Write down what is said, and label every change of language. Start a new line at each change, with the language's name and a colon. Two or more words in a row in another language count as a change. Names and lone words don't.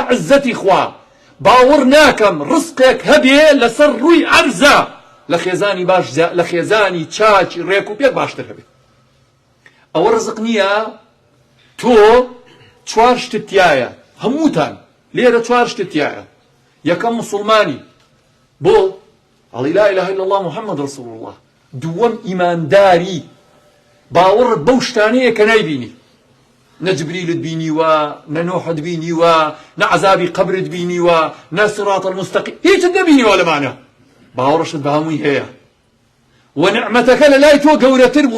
Central Kurdish: عزەتی خوا باوەڕ ناکەم ڕزقێک هەبێ لەسەر ڕووی عەرزە لە خێزانی باش لە خێزانی چاکی ڕێک و پێک باشتر هەبێ ئەوە ڕزق نییە تۆ چوار شتت تایە هەمووتان لێرە چوار شتت تایە یەکەم موسڵمانی بۆ ئەڵی
Arabic: لا إله إلا الله محمد رسول الله
Central Kurdish: دووەم ئیمانداری باوەڕت بەو شتانەیە کە نایبینی نە جبریلت بینیوە نە نوحت بینیوە نە عەزابی قەبرت بینیوە نە
Arabic: سیڕات المستەقیم
Central Kurdish: هیچت نەبینیوە لەمانە باوەڕشت بە هەمووی هەیە و نعمەتەکە لەلای تۆ گەورەتر بوو